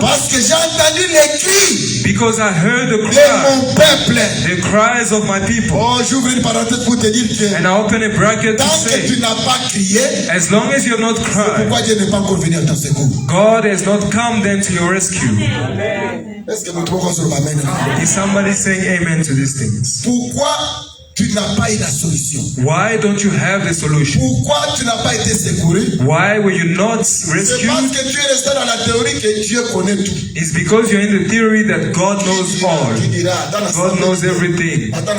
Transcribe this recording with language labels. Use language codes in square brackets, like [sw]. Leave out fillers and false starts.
[fr] parce que j'ai entendu les cris [en] because I heard the [fr] de mon peuple. [en] The cries of my people. [fr] Oh, j'ouvre une parenthèse pour te dire que [en] and I open a bracket to say, [fr] tu n'as pas crié, [en] as long as you have not cried, [fr] pourquoi Dieu n'est pas encore venu à ton secours? [en] God has not come then to your rescue. [fr] Est-ce que vous trouvez sur amen? [en] Is somebody saying amen to these things? [fr] Pourquoi tu n'as pas eu la solution? [en] Why don't you have the solution? [fr] Pourquoi tu n'as pas été secouru? [en] Why were you not rescued? [fr] C'est parce que tu es resté dans la théorie que Dieu connaît tout. [en] It's because you're in the theory that God knows all. God knows everything.